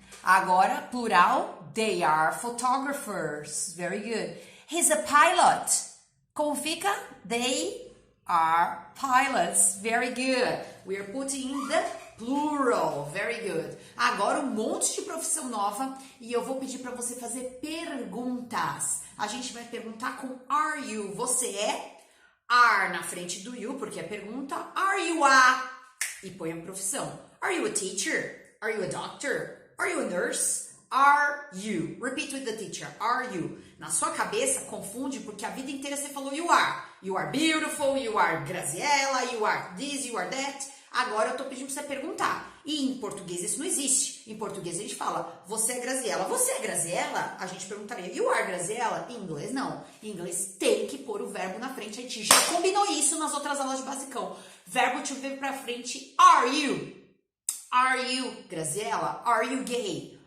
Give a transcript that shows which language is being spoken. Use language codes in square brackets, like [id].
[en] Agora, plural, they are photographers. Very good. He's a pilot. [pt] Como fica? [en] They are pilots. Very good. We are putting in the plural. Very good. [pt] Agora, um monte de profissão nova. E eu vou pedir para você fazer perguntas. A gente vai perguntar com [en] are you. [pt] Você é? Are na frente do you, porque é pergunta. [en] Are you a? [pt] E põe a profissão. [en] Are you a teacher? Are you a doctor? Are you a nurse? Are you? Repeat with the teacher. Are you? [pt] Na sua cabeça, confunde, porque a vida inteira você falou [en] you are. You are beautiful, you are Graziella, you are this, you are that. [pt] Agora eu tô pedindo pra você perguntar. E em português isso não existe. Em português a gente fala, você é Graziella. Você é Graziella? A gente perguntaria, [en] you are Graziella? [pt] Em inglês não. Em inglês tem que pôr o verbo na frente. A gente já combinou isso nas outras aulas de basicão. Verbo to vir pra frente, [en] are you? Are you Graziella? Are you gay?